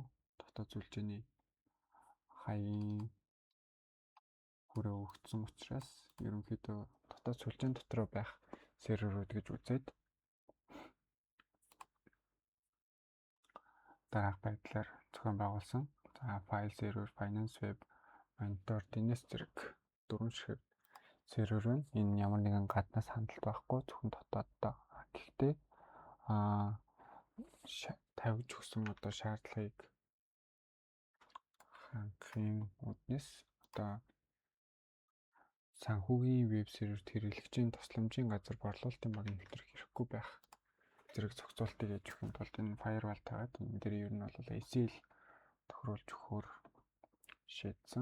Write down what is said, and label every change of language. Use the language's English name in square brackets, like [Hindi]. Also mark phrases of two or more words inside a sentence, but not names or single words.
[Mongolian] Дотоод сүлжээний хаягийн хүрээ өгсөн учраас ерөнхийдөө дотоод сүлжээн дотор байх серверүүд гэж үзээд дараах байдлаар зохион байгуулсан. За [English] file server, finance web, monitor, DNS [Mongolian] зэрэг дөрвөн ширхэг сервер байна. Энэ ямар нэгэн гаднаас хандлт байхгүй зөвхөн дотооддоо. Гэхдээ тавьж өгсөн одоо шаардлагыг хангахын үднэс одоо санхүүгийн веб серверт хэрэглэгчийн тусламжийн газар борлуулалтын баг нэвтрэх хэрэггүй байх зэрэг зохицуултыг хийж өгөх тулд энэ firewall тагаад энэ дээр ер нь бол ACL тохируулж өгөхөөр шийдсэн.